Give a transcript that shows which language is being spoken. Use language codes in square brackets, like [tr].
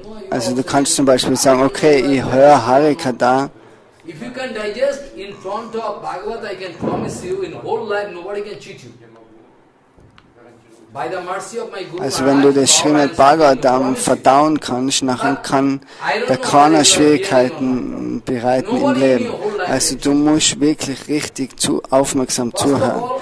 [de] also du kannst zum Beispiel sagen, okay, ich höre Harikata. [en] If you can digest in front of Bhagavad, I can promise you, in whole life nobody can cheat you. By the mercy of my Guru, [de] Also wenn du das Srimad Bhagavatam verdauen kannst, nachher kann der keiner Schwierigkeiten bereiten im Leben. Also du musst wirklich richtig aufmerksam zuhören.